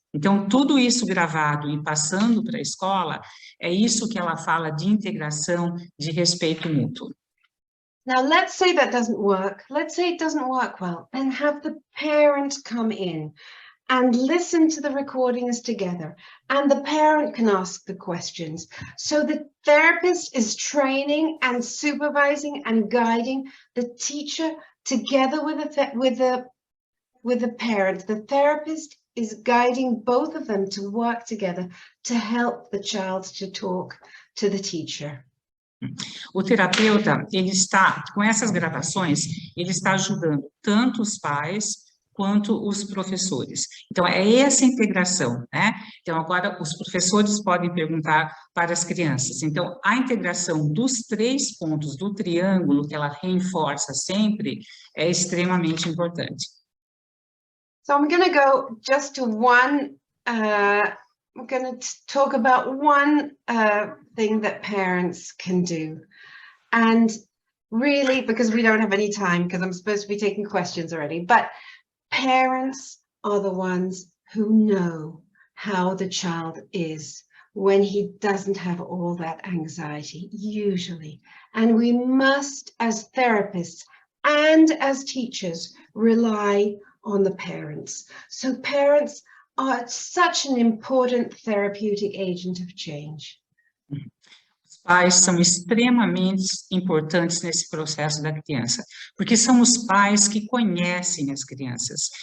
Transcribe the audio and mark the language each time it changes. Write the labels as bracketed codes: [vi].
[pt] Então, tudo isso gravado e passando para a escola, é isso que ela fala de integração, de respeito mútuo. [en] Now, let's say that doesn't work. Let's say it doesn't work well. Then have the parent come in and listen to the recordings together. And the parent can ask the questions. So the therapist is training and supervising and guiding the teacher together with the parent. The therapist is guiding both of them to work together to help the child to talk to the teacher. [pt] O terapeuta, ele está, com essas gravações, ele está ajudando tanto os pais quanto os professores. Então, é essa integração, né? Então, agora, os professores podem perguntar para as crianças. Então, a integração dos 3 pontos do triângulo, que ela reforça sempre, é extremamente importante. [en] So I'm going to go just to one, I'm going to talk about one thing that parents can do. And really, because we don't have any time, because I'm supposed to be taking questions already, but parents are the ones who know how the child is. when he doesn't have all that anxiety, usually. And we must, as therapists and as teachers, rely on the parents. So parents are such an important therapeutic agent of change. [pt] Os pais são extremamente importantes nesse processo da criança, porque são os pais que conhecem as crianças.